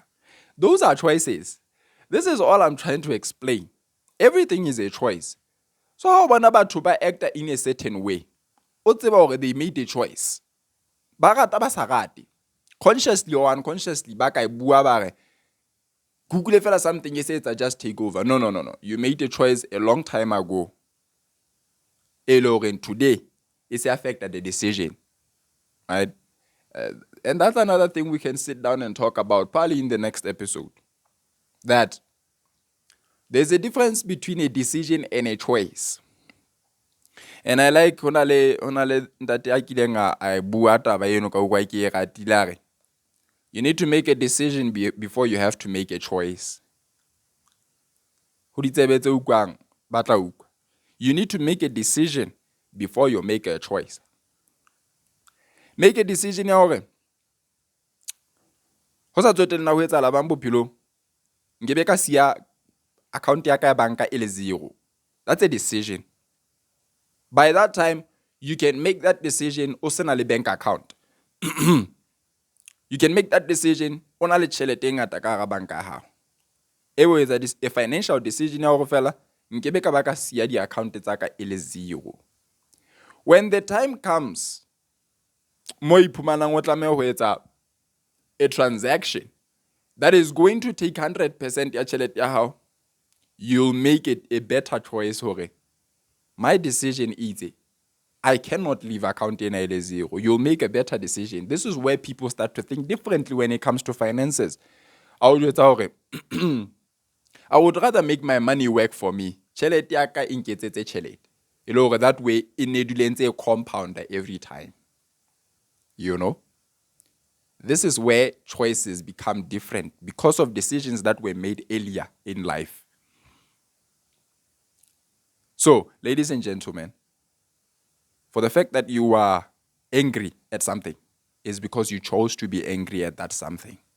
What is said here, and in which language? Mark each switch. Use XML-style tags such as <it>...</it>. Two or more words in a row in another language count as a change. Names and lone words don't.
<en>Those are choices. This is all I'm trying to explain. Everything is a choice. So how</en> <st>bona batho ba</st> <en>act in a certain way?</en> <st>O tseba hore</st> <en>they made a choice.</en> <st>Ba rata ba sa rate.</st> <en>Consciously or unconsciously</en> <st>ba ka bua ba re Google fela</st> <en>something you say it's just take over. No. You made a choice a long time ago. And today it's affected the decision. Right? And that's another thing we can sit down and talk about probably in the next episode. That there's a difference between a decision and a choice. And I like</en> <st>ntate a kileng a bua taba eno ka utlwa ke e ratile a re,</st> <en>you need to make a decision before you have to make a choice.</en> <st>Ho ditsebe tse utlwang ba tla utlwa.</st> <en>You need to make a decision before you make a choice. Make a decision</en> <st>ya hore ho sa tswetele na ho etsahala bang bophelong, nkebe ka siya account ya ka ya banka e le 0.</st> <en>That's a decision. By that time, you can make that decision</en> <st>o sena le</st> <en>bank account. You can make that decision</en> <st>o na le tjhelete e ngata ka hara banka ya hao. Ewo etsa</st> <en>a financial decision</en> <st>ya hore fela nkebe ka ba ka siya di account tsa ka e le 0.</st> <en>When the time comes,</en> <st>mo iphumanang o tlameha ho etsa</st> <en>a transaction that is going to take</en> <st>100% ya tjhelete ya hao,</st> <en>you'll make it a better choice hore my decision is I cannot leave account in a 0. You'll make a better decision. This is where people start to think differently when it comes to finances. I would rather make my money work for me.</en> <st>Tjhelete ya ka inketsetse tjhelete. E le hore</st> <en>that way</en> <st>e ne dule ntse e compounder</st> <en>every time. You know? This is where choices become different because of decisions that were made earlier in life. So, ladies and gentlemen, for the fact that you are angry at something is because you chose to be angry at that something.</en>